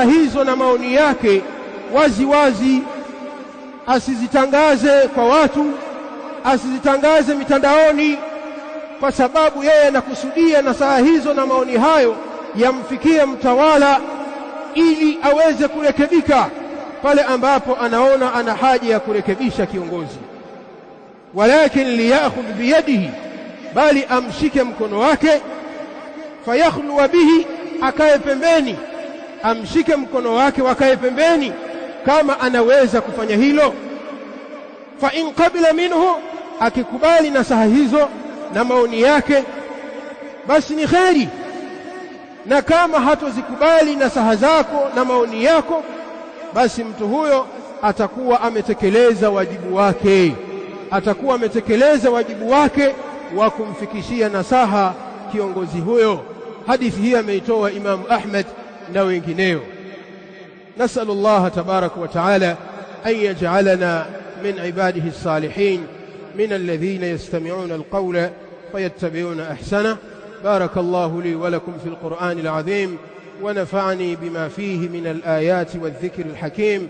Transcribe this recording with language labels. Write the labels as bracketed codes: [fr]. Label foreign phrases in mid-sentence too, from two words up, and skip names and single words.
[sw] hizo na maoni yake wazi wazi, asizitangaze kwa watu, asizitangaze mitandaoni, kwa sababu yeye anakusudia nasaha hizo na maoni hayo yamfikie mtawala ili aweze kurekebika pale ambapo anaona ana haja ya kurekebisha kiongozi. [ar] ولكن ليأخذ بيده, [sw] bali amshike mkono wake, [ar] فيخلو به, [sw] akae pembeni, amshike mkono wake wakae pembeni kama anaweza kufanya hilo. [ar] فإن قبل منه, [sw] akikubali nasaha hizo na maoni yake basi ni kheri, na kama hatozikubali nasaha zako na maoni yako, basi mtu huyo atakuwa ametekeleza wajibu wake, atakuwa ametekeleza wajibu wake wa kumfikishia nasaha kiongozi huyo. Hadithi hii ameitoa Imam Ahmad na wengineo. [ar] نسأل الله تبارك وتعالى أن يجعلنا من عباده الصالحين من الذين يستمعون القول فيتبعون أحسنه. بارك الله لي ولكم في القرآن العظيم ونفعني بما فيه من الآيات والذكر الحكيم.